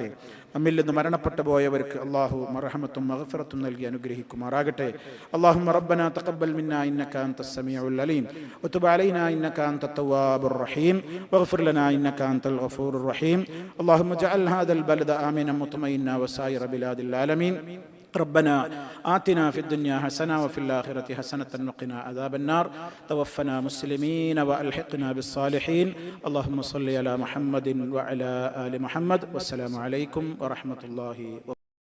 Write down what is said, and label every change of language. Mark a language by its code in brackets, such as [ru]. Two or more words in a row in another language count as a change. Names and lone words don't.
[ml] നമ്മിൽ നിന്ന് മരണപ്പെട്ടു പോയവർക്ക് അള്ളാഹു മർഹമത്തും മഗ്ഫിറത്തും നൽകി അനുഗ്രഹിക്കുമാറാകട്ടെ. [ar] اللهم ربنا تقبل منا إنك أنت السميع العليم وتب علينا إنك أنت التواب الرحيم واغفر لنا إنك أنت الغفور الرحيم. اللهم اجعل هذا البلد آمنا مطمئنا وسائر بلاد العالمين. ربنا آتنا في الدنيا حسنة وفي الآخرة حسنة وقنا عذاب النار. توفنا مسلمين وألحقنا بالصالحين. اللهم صل على محمد وعلى آل محمد. والسلام عليكم ورحمة الله وبركاته.